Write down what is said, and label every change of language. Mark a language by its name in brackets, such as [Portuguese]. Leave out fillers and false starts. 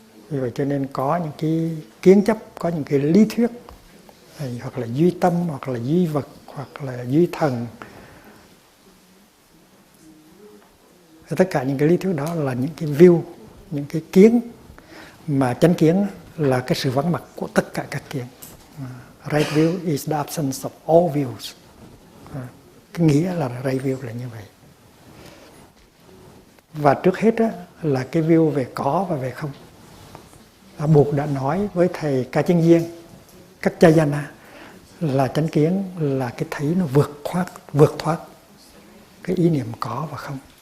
[Vietnamese] Vì vậy cho nên có những cái kiến chấp, có những cái lý thuyết, hoặc là duy tâm, hoặc là duy vật, hoặc là duy thần. Tất cả những cái lý thuyết đó là những cái view, những cái kiến, mà chánh kiến là cái sự vắng mặt của tất cả các kiến. [English] Right view is the absence of all views. [Vietnamese] Cái nghĩa là [English] right view [Vietnamese] là như vậy. Và trước hết là cái view về có và về không. Buddha đã nói với thầy Ca Chân Diên, Kaccayana, là chánh kiến là cái thấy nó vượt thoát cái ý niệm có và không.